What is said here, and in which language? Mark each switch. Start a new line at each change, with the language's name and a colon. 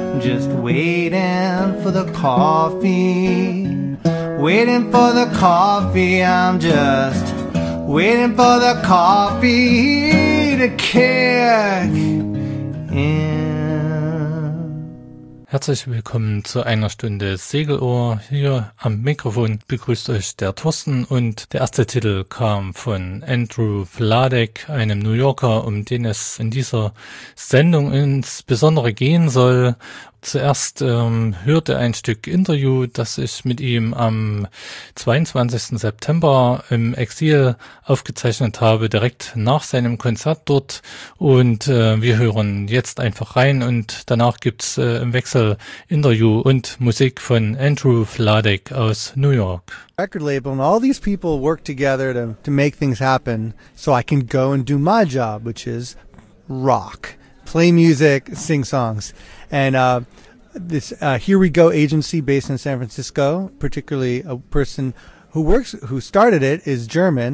English: Just waiting for the coffee, waiting for the coffee. I'm just waiting for the coffee to kick in.
German: Herzlich willkommen zu einer Stunde Segelohr. Hier am Mikrofon begrüßt euch der Thorsten und der erste Titel kam von Andrew Vladek, einem New Yorker, um den es in dieser Sendung insbesondere gehen soll. Zuerst hörte ein Stück Interview, das ich mit ihm am 22. September im Exil aufgezeichnet habe, direkt nach seinem Konzert dort. Und wir hören jetzt einfach rein und danach gibt's im Wechsel Interview und Musik von Andrew Vladek aus New York.
English: Record label and all these people work together to make things happen, so I can go and do my job, which is rock. Play music, sing songs. And this Here We Go agency based in San Francisco, particularly a person who started it is German.